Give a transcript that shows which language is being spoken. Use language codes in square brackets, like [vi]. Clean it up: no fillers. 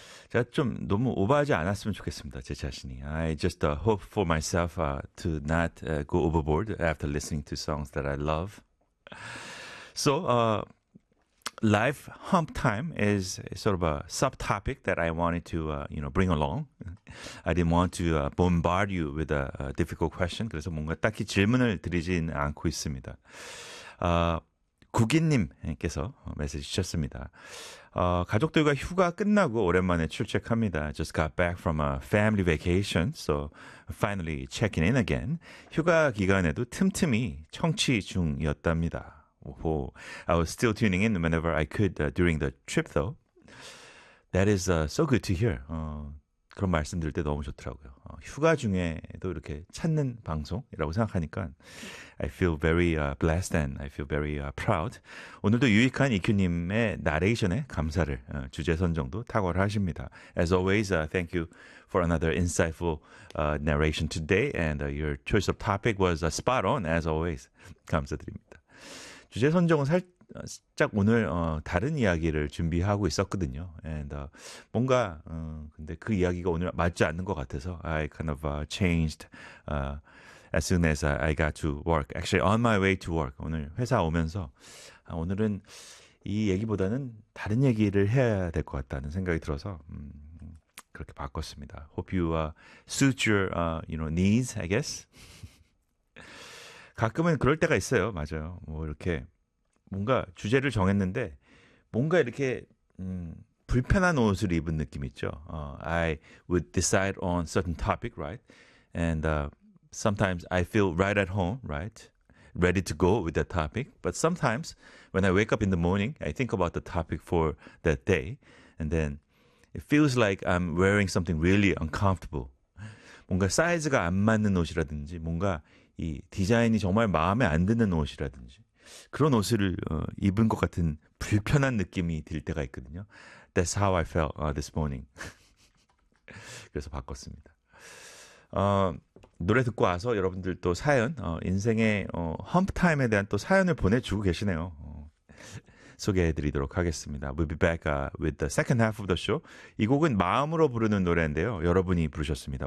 [ko] 제가 좀 너무 오버하지 않았으면 좋겠습니다. 제 자신이. [en] I just hope for myself to not go overboard after listening to songs that I love. So, life hump time is sort of a subtopic that I wanted to bring along. I didn't want to bombard you with a difficult question. [ko] 그래서 뭔가 딱히 질문을 드리진 않고 있습니다. 구기님께서 메시지 주셨습니다. 가족들과 휴가 끝나고 오랜만에 출첵합니다. [en] Just got back from a family vacation, so finally checking in again. [ko] 휴가 기간에도 틈틈이 청취 중이었답니다. [en] I was still tuning in whenever I could during the trip, though. That is so good to hear. [ko] 그런 말씀 들을 때 너무 좋더라고요. 휴가 중에도 이렇게 찾는 방송이라고 생각하니까 [en] I feel very blessed and I feel very proud. [ko] 오늘도 유익한 EQ님의 나레이션에 감사를 주제 선정도 탁월하십니다. [en] As always, thank you for another insightful narration today. And your choice of topic was spot on, as always. [ko] 감사드립니다. 주제 선정은 살짝 오늘 다른 이야기를 준비하고 있었거든요. [en] And [ko] 뭔가 근데 그 이야기가 오늘 맞지 않는 것 같아서 [en] I kind of changed as soon as I got to work. Actually, on my way to work. [ko] 오늘 회사 오면서 오늘은 이 얘기보다는 다른 얘기를 해야 될 것 같다는 생각이 들어서 그렇게 바꿨습니다. [en] Hope you suit your needs, I guess. [ko] 가끔은 그럴 때가 있어요. 맞아요. 뭐 이렇게 뭔가 주제를 정했는데 뭔가 이렇게 불편한 옷을 입은 느낌 있죠. [en] I would decide on certain topic, right? And sometimes I feel right at home, right? Ready to go with that topic. But sometimes when I wake up in the morning, I think about the topic for that day. And then it feels like I'm wearing something really uncomfortable. [ko] 뭔가 사이즈가 안 맞는 옷이라든지 뭔가 이 디자인이 정말 마음에 안 드는 옷이라든지 그런 옷을 입은 것 같은 불편한 느낌이 들 때가 있거든요. [en] That's how I felt this morning. [ko] 그래서 바꿨습니다. 노래 듣고 와서 여러분들 또 사연, 인생의 험프타임에 대한 또 사연을 보내주고 계시네요. 소개해드리도록 하겠습니다. [en] We'll be back with the second half of the show. [ko] 이 곡은 마음으로 부르는 노래인데요. 여러분이 부르셨습니다.